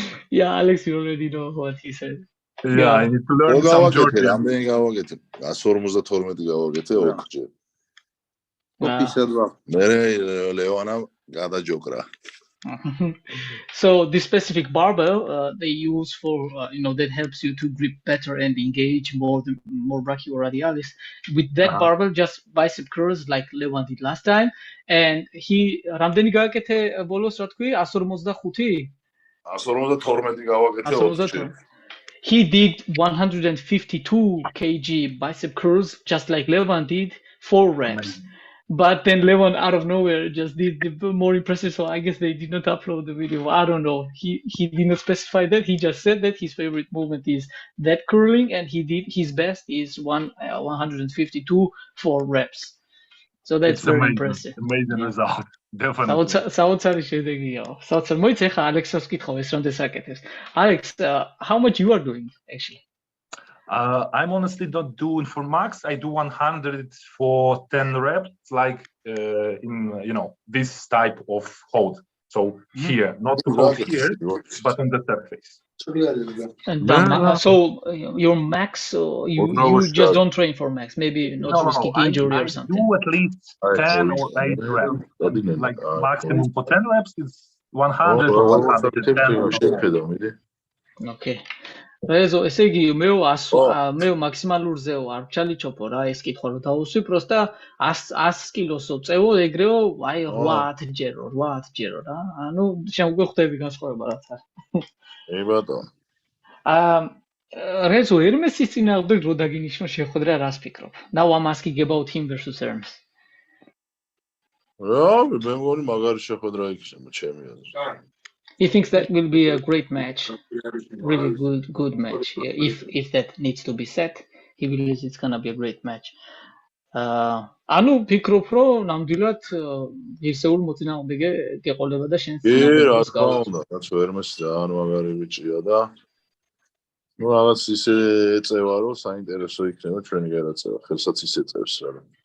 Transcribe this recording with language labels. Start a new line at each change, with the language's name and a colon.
English: Yeah, Alex, you already know what he said. Yeah, I need to learn some Georgian.
Georgian: Რამდენი გავაკეთე? 152 გავაკეთე 4 ჯერ. მერე ლევანამ გადაჯოგრა.
English: So this specific barbell they use for that helps you to grip better and engage more brachioradialis. With that barbell, just bicep curls like Levan did last time, and he
Georgian: რამდენი გააკეთე ბოლოს რა თქვი 145 152 გავაკეთე 4-ში.
English: He did 152 kg bicep curls just like Levan did 4 reps. But then Levan out of nowhere just did the more impressive, so I guess they did not upload the video. I don't know. He did not specify that. He just said that his favorite movement is that curling, and he did his best is 152 for reps. So that's very impressive. Amazing result. Definitely.
Georgian: საოცარი შედეგია. საოცარი. მოიცა ხა ალექსს ვკითხავ ეს რამდენს აკეთებს.
English: Alex, how much you are doing actually? I'm honestly not doing for max. I do 100 for 10 reps, like in this type of hold. So here, not to hold here, but on the surface. And so your max, you just don't train for max, maybe not risking injury or something. I do at least 10 or 8 reps. Like maximum for 10 reps is 100 or 110. Okay.
Georgian: Rezo, ესე იგი მე მაქსიმალურზე არ ჩალიჩოპო რა ეს კითხვა რომ დაუსვი, პროსტა 100 კილოსო წევო ეგრეო აი 8 ჯერო რა. ანუ შენ უკვე ხვდები განსხვავება რაც არის. ე ბატონო. Rezo, Hermes-ის წინააღმდეგ რო დაგინიშნო შეხვედრა რას ფიქრობ?
English: Now I'm asking about him versus Hermes.
Georgian: რა, მე მგონი მაგარი შეხვედრა იქნება ჩემი აზრით.
English: He thinks that will be a great match, really good match. If that needs to be set, he believes it's gonna be a great match.
Georgian: ანუ ფიქრობ რომ ნამდვილად ისეულ მოწინააღმდეგე გეყოლება და შენ რა თქმა უნდა, რაც Hermes ძალიან მაგარი ბიჭია და ნუ რაღაც ისე ეწევა რომ საინტერესო იქნება ჩვენი გადაწევა, ხელსაც ისე წევს რა.